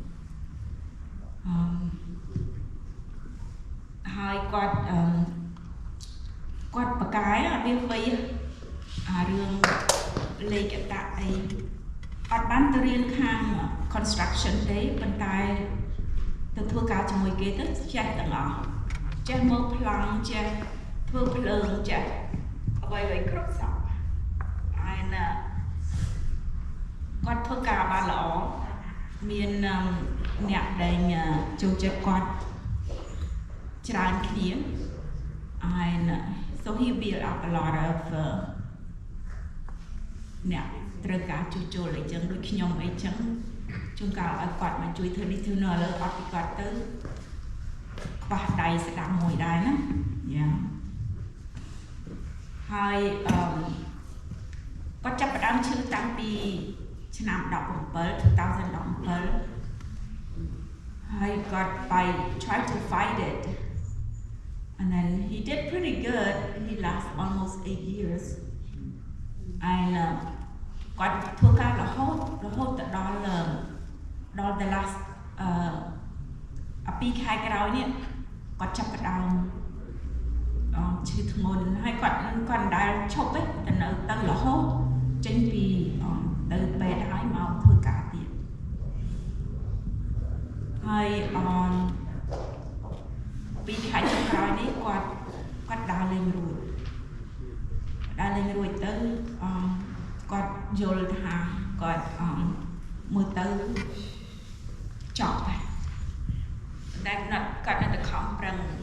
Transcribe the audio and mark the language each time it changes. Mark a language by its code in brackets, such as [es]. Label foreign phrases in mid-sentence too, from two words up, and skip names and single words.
[km] ហើយគាត់គាត់បកាយវាវៃរឿងលេខតាអីអត់បានទៅរៀនខាង construction ទេប៉ុន្តែទៅធ្វើការជាមួយគេទៅចេះទាំងអស់ចេះមើលប្លង់ចេះធ្វើភ្លើងចេះអ្វីៗគ្រប់សពហើយ គាត់ធ្វើការបានល្អមានអ្នកដែលចូលចិត្តគាត់ច្រើនគ្នា [en] and so he built up a lot of [km] អ្នកត្រូវការជួសជុលអីចឹងដូចខ្ញុំអីចឹងជួនកាលឲ្យគាត់មកជួយធ្វើនេះធ្វើនោះឥឡូវអត់ពីគាត់ទៅខ្វះដៃស្ដាំមួយដែរណាយ៉ា ហើយគាត់ចាប់ផ្ដើមឈឺតាំងពីឆ្នាំ2017ហើយគាត់ [en] try to fight it and then he did pretty good he lasted almost 8 years and [km] គាត់ធ្វើការរហូតទៅដល់ [en] the last [km] 2 ខែក្រោយនេះគាត់ចាប់ផ្ដើមឈឺធ្ងន់ហើយគាត់មិនដែលឈប់ទេទៅនៅទៅរហូតចេញពីទៅពេទ្យហើយមកធ្វើការទៀត ហើយ2 ខែចុងក្រោយនេះគាត់ដើរលេងរួចទៅគាត់យល់ថាគាត់មើលទៅចប់ហើយតែគាត់នៅតែខំប្រឹង